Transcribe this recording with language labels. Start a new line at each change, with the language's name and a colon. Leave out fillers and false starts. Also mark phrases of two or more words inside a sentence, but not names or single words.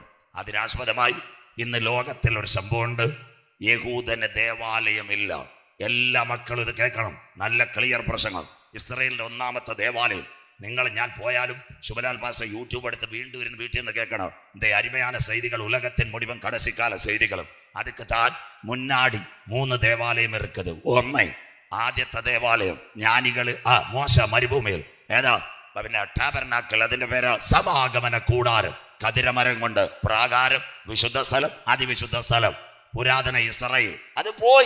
Malayalam: അതിനാസ്പദമായി ഇന്ന് ലോകത്തിൽ ഒരു സംഭവമുണ്ട്. യഹൂദന് ദേവാലയമില്ല. എല്ലാ മക്കളും ഇത് കേൾക്കണം. നല്ല ക്ലിയർ പ്രസംഗം. ഇസ്രായേലിന്റെ 1ാമത്തെ ദേവാലയം. ഞാൻ പോയാലും ശുഭലാൽ പാസ്റ്റർ യൂട്യൂബ് എടുത്ത് വീണ്ടും ഇരുന്ന് വീട്ടിൽ നിന്ന് കേൾക്കണം.
Tamil: അരുമயான செய்திகள், உலகத்தின் முடிவும் கடைசிக்கால செய்திகளும். அதுக்கு தான் முன்னாடி 3 ദേവാലയം இருக்குது.
Malayalam: 1, ആദ്യത്തെ ദേവാലയം ജ്ഞാനികള് മോശ മരുഭൂമിയിൽ. ഏതാ? പിന്നെ ടാബർനാക്കൾ. അതിന്റെ പേര് സമാഗമന കൂടാരം. കതിരമരം കൊണ്ട് പ്രാകാരം, വിശുദ്ധ സ്ഥലം, അതിവിശുദ്ധ സ്ഥലം, പുരാതന ഇസ്രായേൽ. അത് പോയി.